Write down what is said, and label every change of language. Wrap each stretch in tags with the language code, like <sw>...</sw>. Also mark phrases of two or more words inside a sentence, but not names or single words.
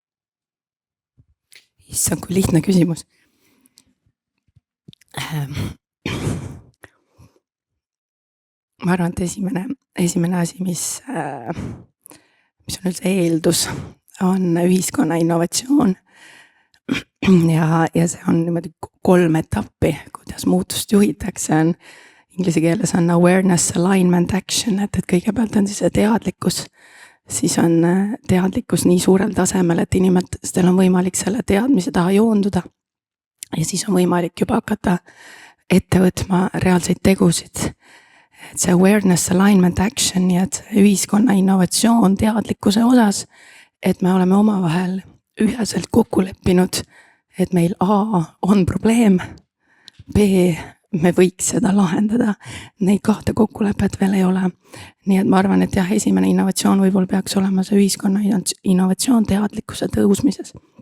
<et>Issand, kui lihtne küsimus. Ma arvan, et esimene asi, mis on üldse eeldus, on ühiskonna innovatsioon. Ja see on niimoodi 3 etappi, kuidas muutust juhitakse. Inglise keeles on</et> <en>awareness, alignment, action,</en> <et>et kõigepealt on siis teadlikkus. Siis on teadlikkus nii suurel tasemel, et inimestel on võimalik selle teadmise taha joonduda. Ja siis on võimalik juba hakata ette võtma reaalseid tegusid. Et see</et> <en>awareness, alignment, action,</en> <et>nii et ühiskonna innovatsioon teadlikkuse osas, et me oleme omavahel üheselt kokku leppinud, et meil A on probleem, B me võiks seda lahendada. Neid 2 kokkulepet veel ei ole. Nii et ma arvan, et jah, esimene innovatsioon võib-olla peaks olema see ühiskonna innovatsioon teadlikkuse tõusmises.</et>